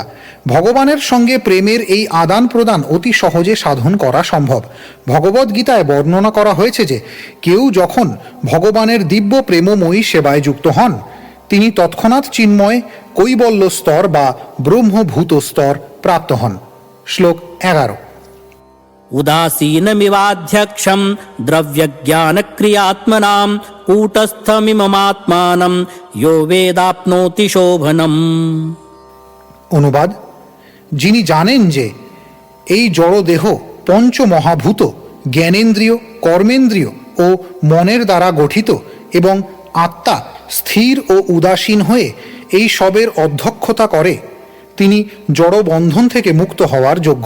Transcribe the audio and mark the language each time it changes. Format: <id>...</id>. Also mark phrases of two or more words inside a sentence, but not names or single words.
<bn>ভগবানের সঙ্গে প্রেমের এই আদান প্রদান অতি সহজে সাধন করা সম্ভব। ভগবদ্গীতায় বর্ণনা করা হয়েছে যে কেউ যখন ভগবানের দিব্য প্রেমময়ী সেবায় যুক্ত হন তিনি তৎক্ষণাৎ চিন্ময় কৈবল্য স্তর বা ব্রহ্মভূত স্তর প্রাপ্ত হন। শ্লোক 11।</bn> <sa>उदासीनमिवाध्यक्षं द्रव्यज्ञानक्रियात्मनां कूटस्थमिममात्मानं यो वेदाप्नोति शोभनम्।</sa> <bn>অনুবাদ: যিনি জানেন যে এই জড়দেহ পঞ্চমহাভূত, জ্ঞানেন্দ্রিয়, কর্মেন্দ্রিয় ও মনের দ্বারা গঠিত এবং আত্মা স্থির ও উদাসীন হয়ে এই সবের অধ্যক্ষতা করে, তিনি জড়বন্ধন থেকে মুক্ত হওয়ার যোগ্য।</bn>